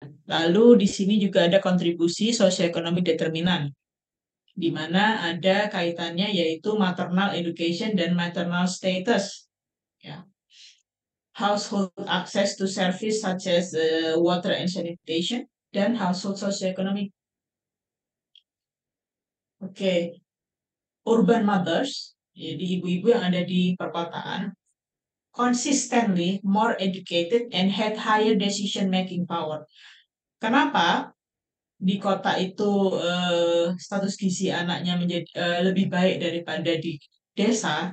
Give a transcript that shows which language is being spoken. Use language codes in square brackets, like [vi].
[id] lalu di sini juga ada kontribusi sosioekonomi determinan, di mana ada kaitannya yaitu maternal education dan maternal status. Ya. [en] Household access to service such as water and sanitation, dan household socioeconomic. Oke, urban mothers, [id] jadi ibu-ibu yang ada di perkotaan, [en] consistently more educated and had higher decision making power. [id] Kenapa di kota itu status gizi anaknya menjadi lebih baik daripada di desa?